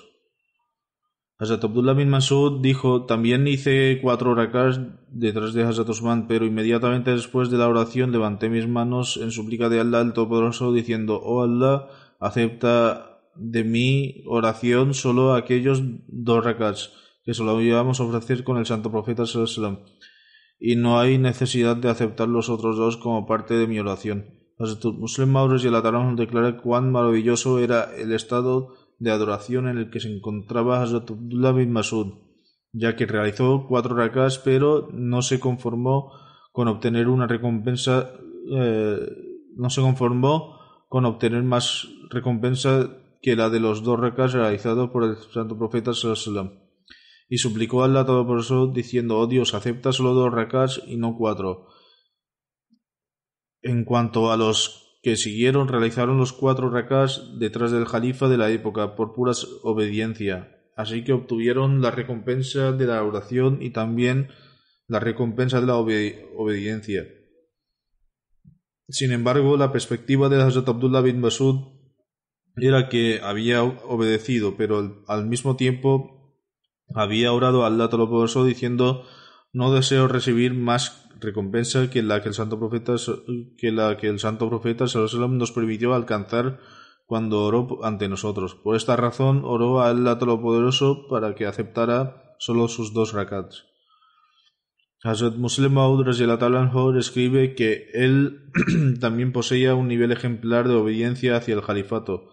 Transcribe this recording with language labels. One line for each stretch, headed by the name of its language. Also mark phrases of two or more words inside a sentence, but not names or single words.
Spanish: Hazrat Abdullah bin Masud dijo: también hice 4 rakats detrás de Hazrat Usman, pero inmediatamente después de la oración levanté mis manos en súplica de Allah el Todopoderoso, diciendo: oh Allah, acepta de mi oración solo aquellos 2 rakats que solo íbamos a ofrecer con el Santo Profeta
Arabic: صلى الله عليه وسلم,
Spanish: y no hay necesidad de aceptar los otros 2 como parte de mi oración. Hazrat Muslim Maud
Arabic: رضي الله عنه
Spanish: declara cuán maravilloso era el estado de adoración en el que se encontraba Hazrat Abdullah bin Masud, ya que realizó 4 rakats, pero no se conformó con obtener más recompensa que la de los 2 rakats realizados por el Santo Profeta
Arabic: صلى الله عليه وسلم.
Spanish: y suplicó a Allah Todopoderoso diciendo: «Oh Dios, acepta solo 2 rakats y no 4». En cuanto a los que siguieron, realizaron los 4 rakats detrás del Jalifa de la época por pura obediencia, así que obtuvieron la recompensa de la oración y también la recompensa de la obediencia. Sin embargo, la perspectiva de Hazrat Abdullah bin Masud era que había obedecido, pero al mismo tiempo había orado a Allah Todopoderoso diciendo: «No deseo recibir más recompensa que la que el Santo Profeta
Arabic: صلى الله عليه وسلم
Spanish: nos permitió alcanzar cuando oró ante nosotros. Por esta razón oró a Allah Todopoderoso para que aceptara solo sus 2 rakats». Hazrat Muslim Maud escribe que él también poseía un nivel ejemplar de obediencia hacia el califato.